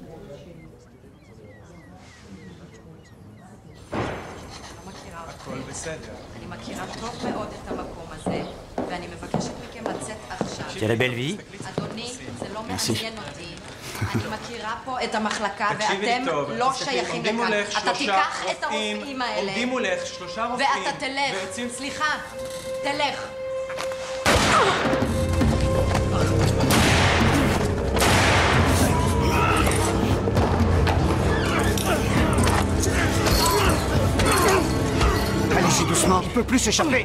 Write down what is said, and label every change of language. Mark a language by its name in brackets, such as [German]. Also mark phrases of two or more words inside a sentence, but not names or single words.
[French] Tu as la belle vie? Merci. [Hebrew] אני מכירה פה את המחלקה ואתם לא שייכים לכאן. אתה תיקח את הרופאים האלה ואתה תלך. סליחה, תלך. [French] Allez-y doucement, il ne peut plus s'échapper.